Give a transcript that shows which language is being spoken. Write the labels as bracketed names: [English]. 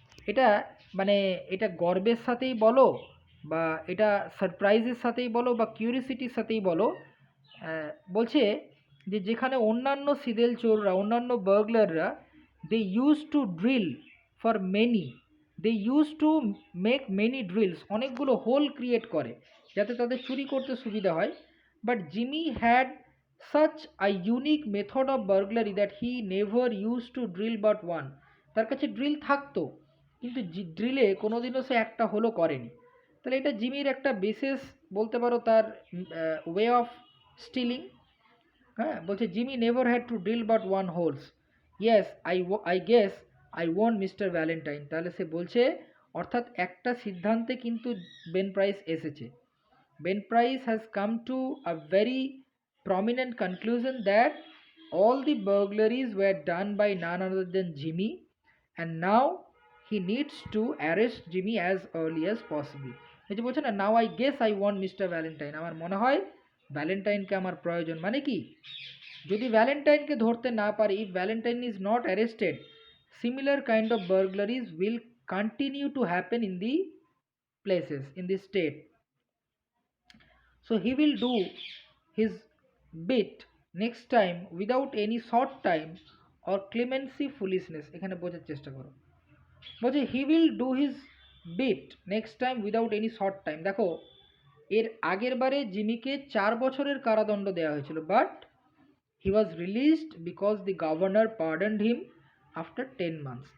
[Bangla] এটা মানে এটা গর্বের সাথেই বলো বা এটা সারপ্রাইজের সাথেই বলো বা কিউরিসিটির সাথেই বলো, বলছে যে যেখানে অন্যান্য সিদেল চোররা, অন্যান্য বার্গলাররা, [English] they use to drill for many, they use to make many drills, [Bangla] অনেকগুলো হোল ক্রিয়েট করে যাতে তাদের চুরি করতে সুবিধা হয়। [English] But Jimmy had such a unique method of burglary that he never used to drill but one. [Bangla] তার কাছে ড্রিল থাকতো কিন্তু ড্রিলে কোনোদিনও সে একটা হোলও করেনি। তাহলে এটা জিমির একটা বিশেষ বলতে পারো তার ওয়ে অফ স্টিলিং। হ্যাঁ, বলছে [English] Jimmy never had to drill but one holes, yes I guess I want mister Valentine. [Bangla] তাহলে সে বলছে অর্থাৎ একটা সিদ্ধান্তে কিন্তু বেন প্রাইস এসেছে। [English] Ben Price has come to a very prominent conclusion that all the burglaries were done by none other than Jimmy, and now he needs to arrest Jimmy as early as possible. [Bangla] এই যে বলছে না, [English] now I guess I want mister Valentine, [Bangla] আমার মনে হয় ভ্যালেন্টাইনকে আমার প্রয়োজন। মানে কি, যদি ভ্যালেন্টাইনকে ধরতে না পারি, [English] If Valentine is not arrested, similar kind of burglaries will continue to happen in the places in the state. So he will do his bit next time without any short time or clemency foolishness. [Bangla] এখানে বোঝার চেষ্টা করো, বলছে [English] He will do his bit next time without any short time. [Bangla] দেখো এর আগের বারে জিমিকে 4 বছরের কারাদণ্ড দেওয়া হয়েছিল, [English] But he was released because the governor pardoned him after 10 months।